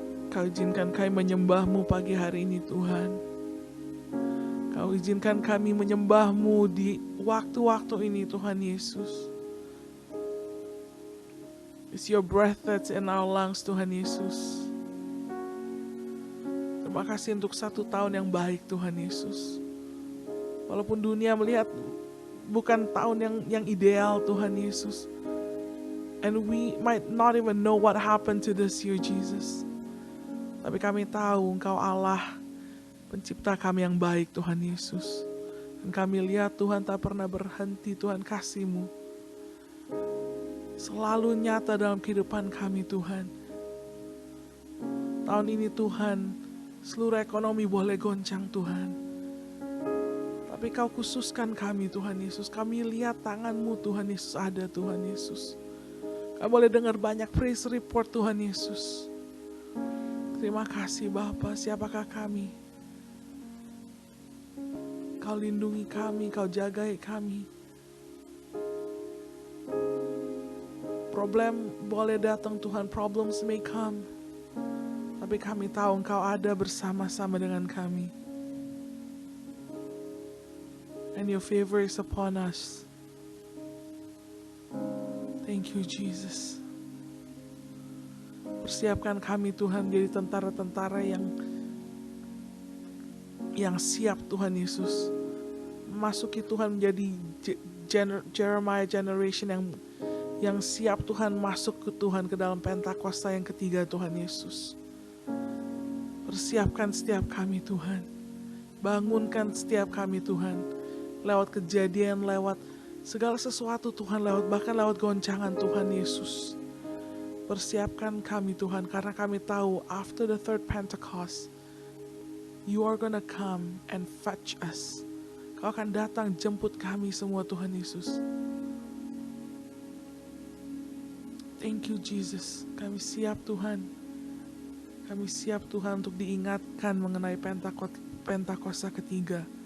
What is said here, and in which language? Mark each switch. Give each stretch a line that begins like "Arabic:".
Indonesian: Kau izinkan kami menyembah-Mu pagi hari ini Tuhan. Kau izinkan kami menyembah-Mu di waktu-waktu ini Tuhan Yesus.
English: It's your breath that's in our lungs Tuhan Yesus.
Indonesian: Terima kasih untuk 1 tahun yang baik Tuhan Yesus. Walaupun dunia melihat bukan tahun yang ideal Tuhan Yesus.
English: And we might not even know what happened to this year Jesus.
Indonesian: Tapi kami tahu Engkau Allah pencipta kami yang baik Tuhan Yesus. Dan kami lihat Tuhan tak pernah berhenti Tuhan kasih-Mu. Selalu nyata dalam kehidupan kami Tuhan. Tahun ini Tuhan, seluruh ekonomi boleh goncang Tuhan. Tapi Kau khususkan kami Tuhan Yesus. Kami lihat tangan-Mu Tuhan Yesus ada Tuhan Yesus. Kami boleh dengar banyak
English: praise report
Indonesian: Tuhan Yesus. Terima kasih Bapa, siapakah kami? Kau lindungi kami, Kau jagai kami. Problem boleh datang Tuhan,
English: problems may come.
Indonesian: Tapi kami tahu Engkau ada bersama-sama dengan kami.
English: And your favor is upon us. Thank you Jesus.
Indonesian: Persiapkan kami Tuhan jadi tentara-tentara yang siap Tuhan Yesus. Masuki Tuhan menjadi Jeremiah generation yang siap Tuhan masuk ke Tuhan ke dalam Pentakosta yang ketiga Tuhan Yesus. Persiapkan setiap kami Tuhan. Bangunkan setiap kami Tuhan. Lewat kejadian, lewat segala sesuatu Tuhan, bahkan lewat goncangan Tuhan Yesus. Persiapkan kami Tuhan, karena kami tahu
English: after the third Pentecost, You are gonna come and fetch us.
Indonesian: Kau akan datang jemput kami semua Tuhan Yesus.
English: Thank you Jesus.
Indonesian: Kami siap Tuhan. Kami siap Tuhan untuk diingatkan mengenai Pentakosta ketiga.